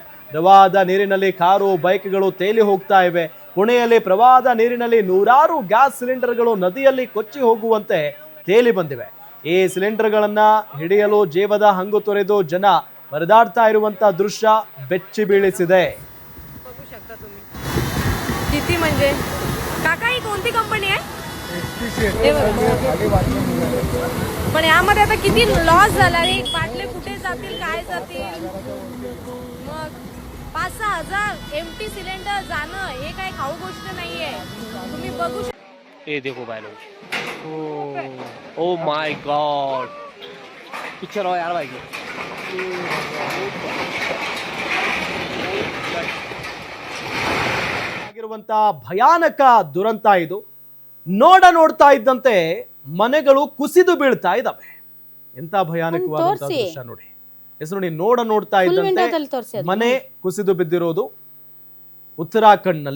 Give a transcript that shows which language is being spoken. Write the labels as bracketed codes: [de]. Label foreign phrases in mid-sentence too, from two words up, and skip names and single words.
[kn] ಪ್ರವಾಹದ ನೀರಿನಲ್ಲಿ ಕಾರು, ಬೈಕ್ಗಳು ತೇಲಿ ಹೋಗ್ತಾ ಇವೆ. ಪುಣೆಯಲ್ಲಿ ಪ್ರವಾಹದ ನೀರಿನಲ್ಲಿ 100 ಗ್ಯಾಸ್ ಸಿಲಿಂಡರ್ಗಳು ನದಿಯಲ್ಲಿ ಕೊಚ್ಚಿ ಹೋಗುವಂತೆ ತೇಲಿ ಬಂದಿವೆ. ಈ ಸಿಲಿಂಡರ್ಗಳನ್ನ ಹಿಡಿಯಲು ಜೀವದ ಹಂಗು ತೊರೆದು ಜನ ಪರದಾಡ್ತಾ ಇರುವಂತ ದೃಶ್ಯ ಬೆಚ್ಚಿ ಬೀಳಿಸಿದೆ. [mr] किती म्हणजे काका ही कोणती कंपनी आहे? पण यामध्ये आता किती लॉस झाला रे. बाटले कुठे जातील, काय जातील. मग 5-6 हजार एम्प्टी सिलेंडर जाणं हे काय खाऊ गोष्ट नाहीये. तुम्ही बघू [hi] ये देखो भाई लोग, [en] oh my god, [hi] पिक्चर हो यार भाई. [kn] ಆಗಿರುವಂತಹ ಭಯಾನಕ ದುರಂತ ಇದು. ನೋಡ್ತಾ ಇದ್ದಂತೆ ಮನೆಗಳು ಕುಸಿದು ಬೀಳ್ತಾ ಇದ್ದಾವೆ. ಎಂತ ಭಯಾನಕವಾದಂತಹ ದೃಶ್ಯ ನೋಡಿ. ನೋಡಿ ನೋಡ್ತಾ ಇದ್ದಂತೆ ಮನೆ ಕುಸಿದು ಬಿದ್ದಿರೋದು ಉತ್ತರಾಖಂಡ್ನಲ್ಲಿ.